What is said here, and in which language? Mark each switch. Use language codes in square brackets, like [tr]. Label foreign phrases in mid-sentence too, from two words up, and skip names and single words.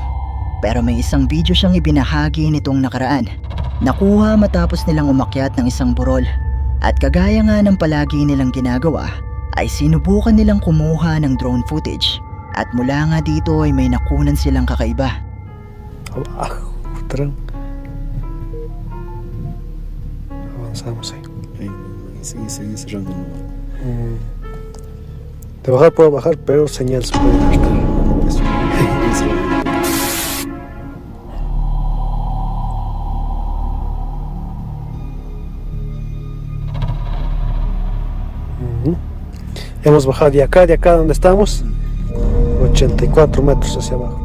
[tl] Pero may isang video siyang ibinahagi nitong nakaraan, nakuha matapos nilang umakyat ng isang burol, at kagaya nga ng palagi nilang ginagawa ay sinubukan nilang kumuha ng [en] drone footage, [tl] at mula nga dito ay may nakunan silang kakaiba. [es] Otra. Avanzamos ahí. Sigue cerrando. De bajar puedo bajar, pero señal se puede cortar. Hemos bajado de acá donde estamos, 84 metros hacia abajo.